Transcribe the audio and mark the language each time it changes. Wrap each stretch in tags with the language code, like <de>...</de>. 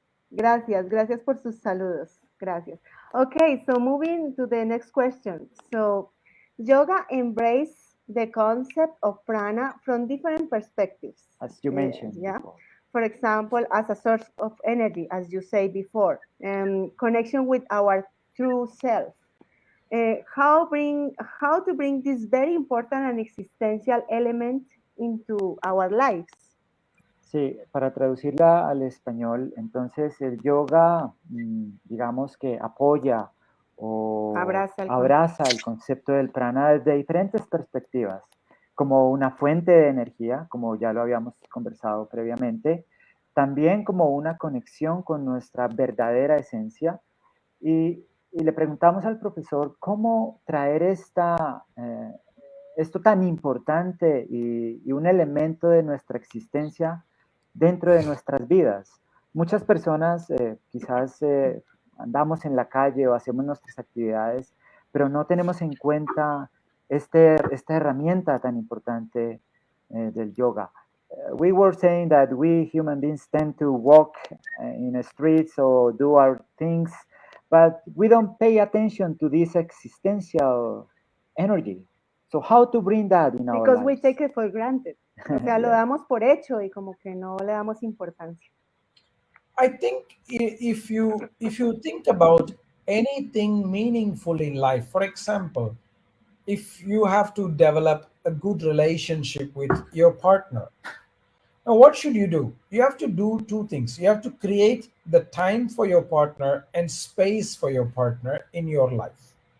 <es>Gracias por sus saludos. Gracias.</es> <en>Okay, so moving to the next question. So, yoga embrace the concept of prana from different perspectives. As you mentioned. Yeah. Before. For example, as a source of energy, as you say before, connection with our true self. How to bring this very important and existential element into our lives.</en> <es>Sí, para traducirla al español, entonces el yoga, digamos que apoya o abraza el concepto del prana desde diferentes perspectivas, como una fuente de energía, como ya lo habíamos conversado previamente, también como una conexión con nuestra verdadera esencia, y le preguntamos al profesor cómo traer esto tan importante y un elemento de nuestra existencia dentro de nuestras vidas. Muchas personas quizás andamos en la calle o hacemos nuestras actividades, pero no tenemos en cuenta esta herramienta tan importante del yoga.</es> <en>We were saying that we human beings tend to walk in the streets or do our things, but we don't pay attention to this existential energy. So how to bring that in our lives? Because we take it for granted.</en> <es>O sea, lo damos por hecho y como que no le damos importancia.</es> <en>I think if you think about anything meaningful in life, for example, if you have to develop a good relationship with your partner. Now, what should you do? You have to do two things. You have to create the time for your partner and space for your partner in your life.</en>